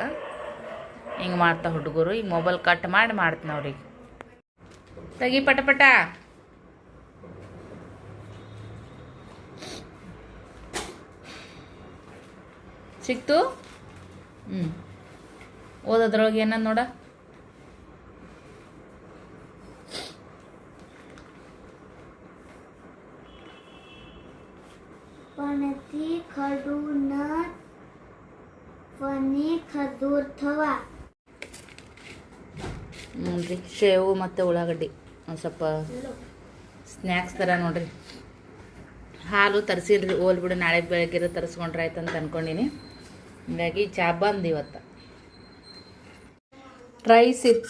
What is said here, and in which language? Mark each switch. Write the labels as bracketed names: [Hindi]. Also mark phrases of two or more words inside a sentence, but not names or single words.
[Kannada] ಹಿಂಗೆ ಮಾಡ್ತಾ ಹುಡುಗರು. ಈಗ ಮೊಬೈಲ್ ಕಟ್ ಮಾಡಿ ಮಾಡ್ತೀನಿ ಅವ್ರಿಗೆ. ತೆಗಿ ಪಟ ಪಟ. ಸಿಕ್ತು. ಓದೋದ್ರೊಳಗೆ ಏನಂದ್ ನೋಡ. पणती खडून फणी खदूर्थवा. ನೋಡ್ರಿ ಶೇವು ಮತ್ತು ಉಳ್ಳಾಗಡ್ಡಿ ಒಂದು ಸ್ವಲ್ಪ ಸ್ನ್ಯಾಕ್ಸ್ ಥರ ನೋಡ್ರಿ. ಹಾಲು ತರಿಸಿಲ್ರಿ, ಓಲ್ ಬಿಡು ನಾಳೆ ಬೆಳಗ್ಗೆ ತರಿಸ್ಕೊಂಡ್ರೆ ಆಯ್ತು ಅಂತ ಅಂದ್ಕೊಂಡಿನಿ. ಹೀಗಾಗಿ ಚಾ ಬಂದು ಇವತ್ತು ರೈಸ್ ಇತ್ತು.